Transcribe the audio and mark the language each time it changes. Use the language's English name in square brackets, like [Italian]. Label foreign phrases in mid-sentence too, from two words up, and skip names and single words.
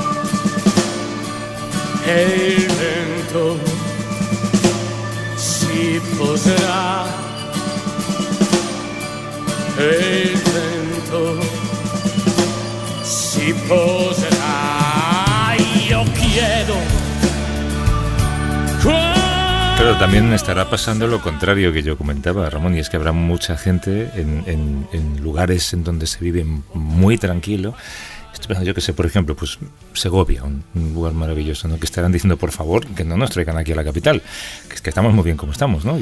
[Italian] E il vento si poserà, e il vento si poserà. Io chiedo. [Spanish] Pero también estará pasando lo contrario que yo comentaba, Ramón, y es que habrá mucha gente en lugares en donde se vive muy tranquilo. Estoy pensando, yo que sé, por ejemplo, pues Segovia, un lugar maravilloso, ¿no? Que estarán diciendo, por favor, que no nos traigan aquí a la capital, que es que estamos muy bien como estamos, ¿no?